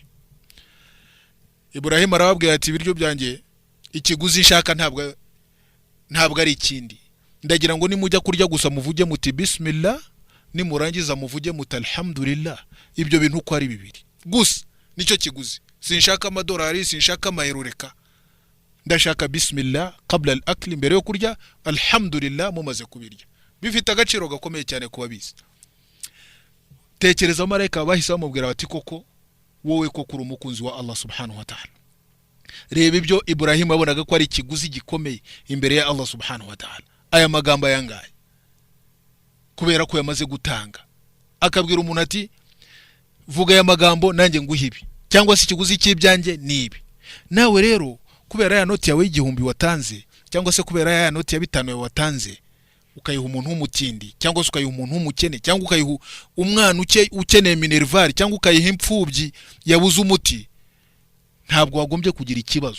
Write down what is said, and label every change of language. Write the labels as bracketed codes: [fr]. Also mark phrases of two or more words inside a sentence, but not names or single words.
[rw] Ibrahim arababwira ati ibiryo byanjye ikiguzi nshaka ntabwo ari ikindi, ndagira ngo nimujya kurya gusa muvuge muti bismillah, nimurangiza muvuge muti alhamdulillah. Ibyo bintu uko ari bibiri gusa nicyo kiguzi, sinshaka amadolari, sinshaka amayerureka, ndashaka [ar] بسم الله قبل الأكل, [rw] mbere yo kurya alhamdulillah mumaze kubirya. Bifite agaciro gakomeye cyane kuba bizi. Tekereza abamarayika bahise bamubwira bati koko wowe koko uri umukunzi wa [ar] الله سبحانه وتعالى. [rw] Reba ibyo Ibrahim abonaga ko ari ikiguzi gikomeye imbere ya [ar] الله سبحانه وتعالى. [rw] Aya magambo yangaye kubera ko yamaze gutanga, akabwira umuntu ati vuga aya magambo nanjye nguhibi, cyangwa se ikiguzi cy'ibyanjye nibi. Nawe rero kubera ya noti yawe y'igihumbi watanze, cyangwa se kubera ya noti ya 5 yawe watanze, ukayiha umuntu w'umutindi, cyangwa se ukayiha umuntu w'umukene, cyangwa ukayiha umwana ukeneye minerval, cyangwa ukayiha impfubyi yabuze umuti, ntabwo wagombye kugira ikibazo.